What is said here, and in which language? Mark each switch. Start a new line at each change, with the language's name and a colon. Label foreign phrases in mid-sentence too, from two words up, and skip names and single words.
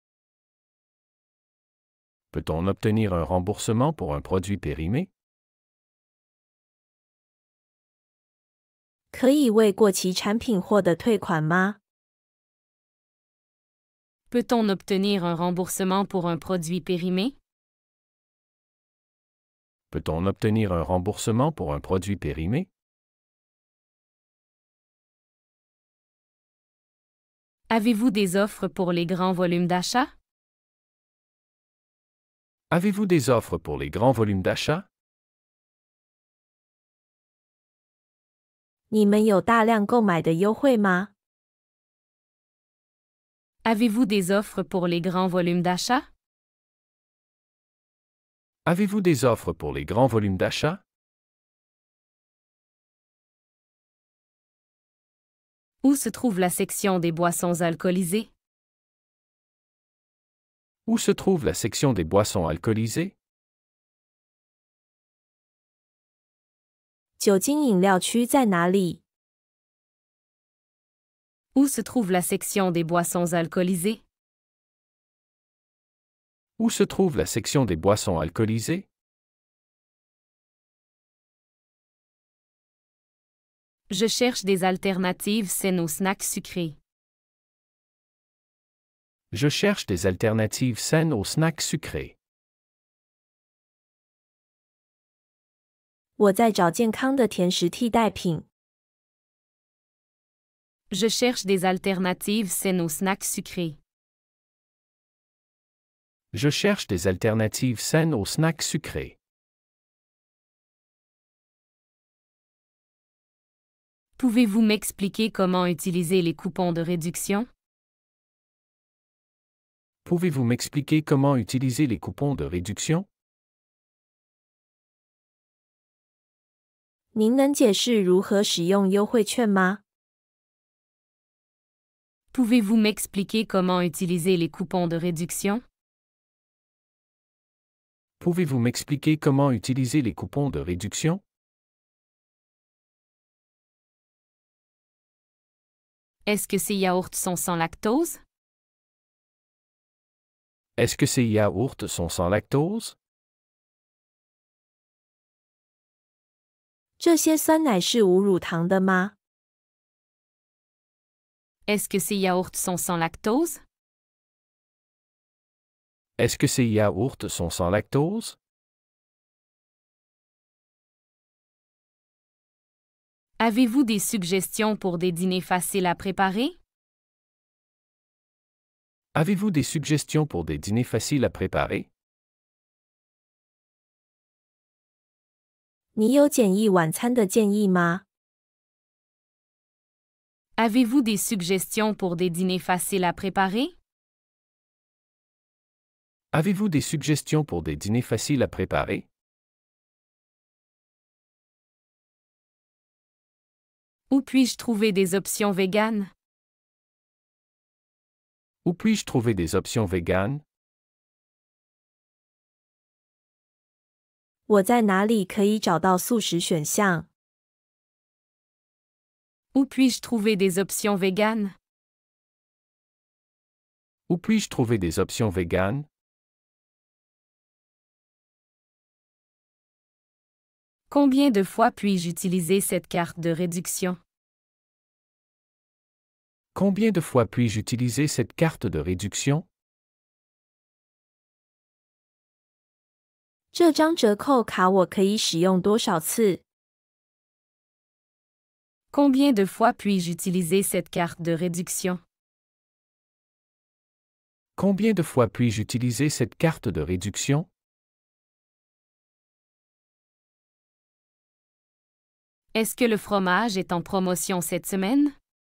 French: Peut-on obtenir un remboursement pour un produit périmé?
Chinese: 可以为过期产品获得退款吗？
French: Peut-on obtenir un remboursement pour un produit périmé? Peut-on obtenir un remboursement pour un produit périmé? Avez-vous des offres pour les grands volumes d'achat? Avez-vous des offres pour les grands volumes d'achat?
Chinese: 你们有大量购买的优惠吗？
French: Avez-vous des offres pour les grands volumes d'achat? Avez-vous des offres pour les grands volumes d'achat? Où se trouve la section des boissons alcoolisées? Où se trouve la section des boissons alcoolisées?
Chinese: 酒精饮料区在哪里？
French: Où se trouve la section des boissons alcoolisées? Où se trouve la section des boissons alcoolisées? Je cherche des alternatives saines aux snacks sucrés. Je cherche des alternatives saines aux snacks sucrés.
Chinese: 我在找健康的甜食替代品。
French: Je cherche des alternatives saines aux snacks sucrés. Je cherche des alternatives saines aux snacks sucrés. Pouvez-vous m'expliquer comment utiliser les coupons de réduction? Pouvez-vous m'expliquer comment utiliser les coupons de réduction?
Chinese: 您能解释如何使用优惠券吗？
French: Pouvez-vous m'expliquer comment utiliser les coupons de réduction? Pouvez-vous m'expliquer comment utiliser les coupons de réduction? Est-ce que ces yaourts sont sans lactose? Est-ce que ces yaourts sont sans lactose?
Chinese: 这些酸奶是无乳糖的吗？
French: Est-ce que ces yaourts sont sans lactose? Est-ce que ces yaourts sont sans lactose? Avez-vous des suggestions pour des dîners faciles à préparer? Avez-vous des suggestions pour des dîners faciles à préparer?
Chinese: 你有简易晚餐的建议吗？
French: Avez-vous des suggestions pour des dîners faciles à préparer? Avez-vous des suggestions pour des dîners faciles à préparer? Où puis-je trouver des options véganes? Où puis-je trouver des options véganes?
Chinese: 我在哪里可以找到素食选项？
French: Où puis-je trouver des options véganes? Où puis-je trouver des options véganes? Combien de fois puis-je utiliser cette carte de réduction? Combien de fois puis-je utiliser cette carte de réduction?
Chinese: 这张折扣卡我可以使用多少次？
French: Combien de fois puis-je utiliser cette carte de réduction? Combien de fois puis-je utiliser cette carte de réduction? Est-ce que le fromage est en promotion cette semaine?